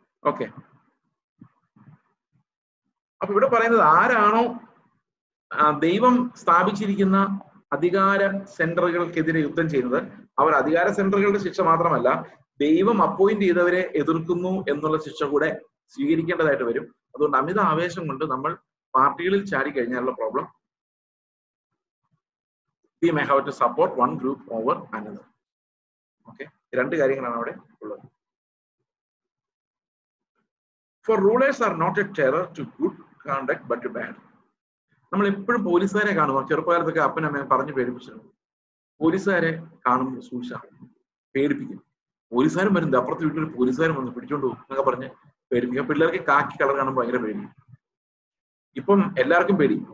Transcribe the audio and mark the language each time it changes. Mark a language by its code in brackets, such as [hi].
[ml] Okay, അപ്പൊ ഇവിടെ പറയുന്നത് ആരാണോ ദൈവം സ്ഥാപിച്ചിരിക്കുന്ന അധികാര സെന്ററുകൾക്കെതിരെ യുദ്ധം ചെയ്യുന്നത്, അവർ അധികാര സെന്ററുകളുടെ ശിക്ഷ മാത്രമല്ല, ദൈവം അപ്പോയിന്റ് ചെയ്തവരെ എതിർക്കുന്നു എന്നുള്ള ശിക്ഷ കൂടെ സ്വീകരിക്കേണ്ടതായിട്ട് വരും. അതുകൊണ്ട് അമിത ആവേശം കൊണ്ട് നമ്മൾ പാർട്ടികളിൽ ചാടി കഴിഞ്ഞാലുള്ള problem, [en] we may have to support one group over another. [ml] Okay, രണ്ട് കാര്യങ്ങളാണ് അവിടെ ഉള്ളത്. [en] For rulers are not a terror to good conduct but to bad. [ml] നമ്മൾ എപ്പോഴും പോലീസുകാരെ കാണുമ്പോൾ, ചെറുപ്പകാലത്തൊക്കെ അപ്പനമ്മ പറഞ്ഞു പേടിപ്പിച്ചിട്ടുണ്ട്. പോലീസുകാരെ കാണുമ്പോൾ സൂക്ഷിച്ചാൽ പേടിപ്പിക്കും. പോലീസുകാരും വരുന്നത് അപ്പുറത്ത് വീട്ടിൽ പോലീസുകാരും വന്ന് പിടിച്ചോണ്ട് പോകും എന്നൊക്കെ പറഞ്ഞ് പേടിപ്പിക്കുക. പിള്ളേർക്ക് കാക്കി കളർ കാണുമ്പോൾ ഭയങ്കര പേടി. ഇപ്പം എല്ലാവർക്കും പേടി.